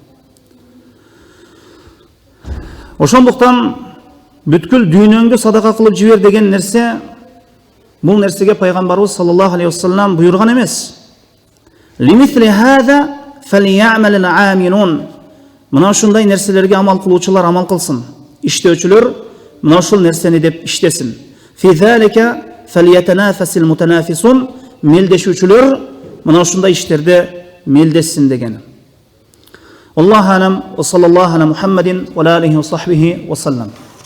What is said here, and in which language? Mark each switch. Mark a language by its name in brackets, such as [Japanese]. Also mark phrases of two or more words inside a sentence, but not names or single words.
[Kyrgyz] Ошондуктан бүткүл дүйнөңдү садака кылып жибер деген нерсе, бул нерсеге пайгамбарыбыз [Arabic] صلى الله عليه وسلم [Kyrgyz] буйрган эмес. [Arabic] لمثل هذا فليعمل العاملون. [Kyrgyz] Мына ушундай нерселерге амал кылуучулар амал кылсын. Иштөөчүлөр мына ушул нерсени деп иштесин. [Arabic] في ذلك فليتنافس المتنافسون. [Kyrgyz] Мелдешүүчүлөр мына ушундай иштерде мелдессин деген. [Arabic] الله أعلم وصلى الله على محمد وعليه وصحبه وسلم.